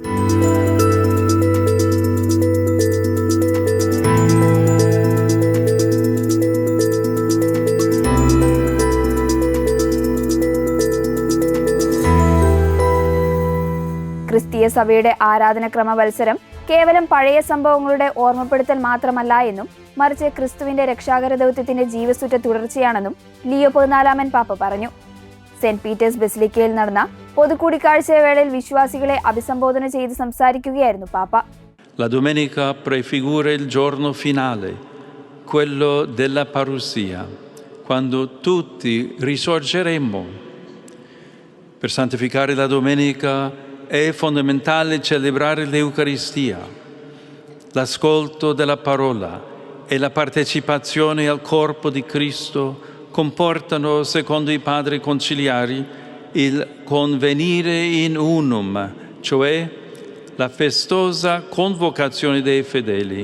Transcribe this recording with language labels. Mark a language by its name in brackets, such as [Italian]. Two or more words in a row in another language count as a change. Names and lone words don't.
[Malayalam] ക്രിസ്തീയ സഭയുടെ ആരാധനക്രമ മത്സരം കേവലം പഴയ സംഭവങ്ങളുടെ ഓർമ്മപ്പെടുത്തൽ മാത്രമല്ല എന്നും മറിച്ച് ക്രിസ്തുവിന്റെ രക്ഷാകര ദൗത്യത്തിന്റെ ജീവസുറ്റ തുടർച്ചയാണെന്നും ലിയോ 14 പാപ്പ പറഞ്ഞു. സെന്റ് പീറ്റേഴ്സ് ബസിലിക്കയിൽ നടന്ന പൊതുകൂടിക്കാഴ്ചവേളയിൽ വിശ്വാസികളെ അഭിസംബോധന ചെയ്ത് സംസാരിക്കുകയായിരുന്നു പാപ്പ. [Italian] La domenica prefigura il giorno finale, quello della parousia, quando tutti risorgeremo. Per santificare la domenica è fondamentale celebrare l'Eucaristia, l'ascolto della parola e la partecipazione al corpo di Cristo comportano, secondo i padri conciliari, il [Latin] convenire in unum, [Italian] cioè la festosa convocazione dei fedeli.